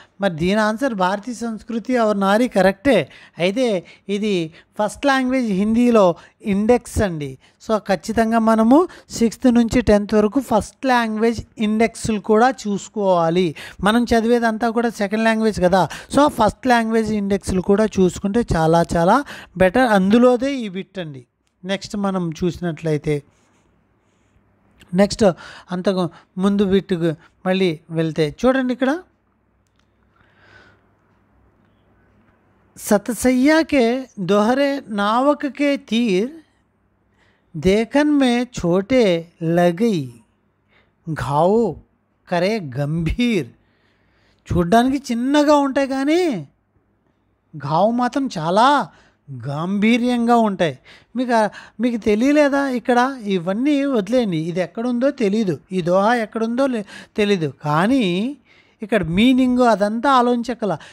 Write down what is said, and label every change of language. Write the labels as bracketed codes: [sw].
[te] మరి దీని ఆన్సర్ భారతీయ సంస్కృతి ఆర్ నారీ కరెక్టే. అయితే ఇది ఫస్ట్ లాంగ్వేజ్ హిందీలో ఇండెక్స్ అండి. సో ఖచ్చితంగా మనము 6th నుంచి 10th వరకు ఫస్ట్ లాంగ్వేజ్ ఇండెక్స్లు కూడా చూసుకోవాలి. మనం చదివేదంతా కూడా సెకండ్ లాంగ్వేజ్ కదా. సో ఫస్ట్ లాంగ్వేజ్ ఇండెక్స్లు కూడా చూసుకుంటే చాలా చాలా బెటర్. అందులోదే ఈ బిట్ అండి. నెక్స్ట్ మనం చూసినట్లయితే నెక్స్ట్ అంతకు ముందు బిట్టుకు మళ్ళీ వెళ్తే చూడండి, ఇక్కడ [hi] सतसैया के दोहरे नावक के तीर देखन में छोटे लगई घाव करे गंभीर. [te] చూడ్డానికి చిన్నగా ఉంటాయి కానీ ఘావు మాత్రం చాలా గాంభీర్యంగా ఉంటాయి. మీకు తెలియలేదా? ఇక్కడ ఇవన్నీ వదిలేయండి, ఇది ఎక్కడుందో తెలీదు, ఈ దోహా ఎక్కడుందో తెలీదు, కానీ ఇక్కడ మీనింగ్ అదంతా ఆలోచించగల.